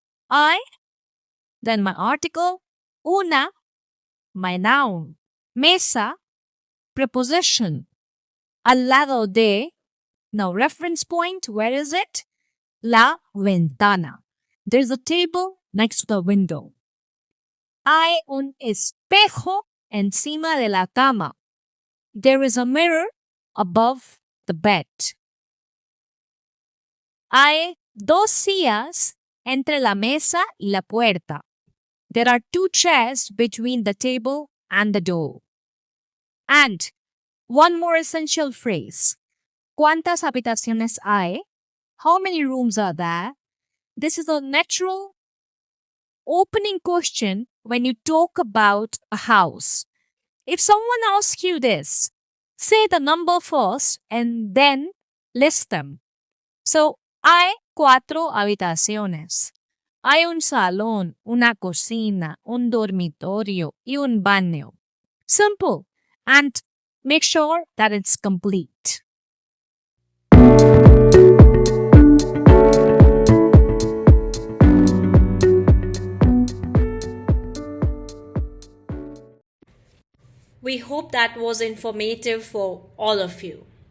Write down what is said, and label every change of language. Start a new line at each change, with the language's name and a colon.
English: I, then my article, una, my noun, mesa, preposition,
Spanish: al lado de,
English: now reference point, where is it?
Spanish: La ventana.
English: There's a table next to the window.
Spanish: Hay un espejo encima de la cama.
English: There is a mirror above the bed.
Spanish: Hay dos sillas entre la mesa y la puerta.
English: There are two chairs between the table and the door. And one more essential phrase.
Spanish: ¿Cuántas habitaciones hay?
English: How many rooms are there? This is a natural opening question when you talk about a house. If someone asks you this, say the number first and then list them.
Spanish: So, hay 4 habitaciones. Hay un salón, una cocina, un dormitorio y un baño.
English: Simple. And make sure that it's complete. We hope that was informative for all of you.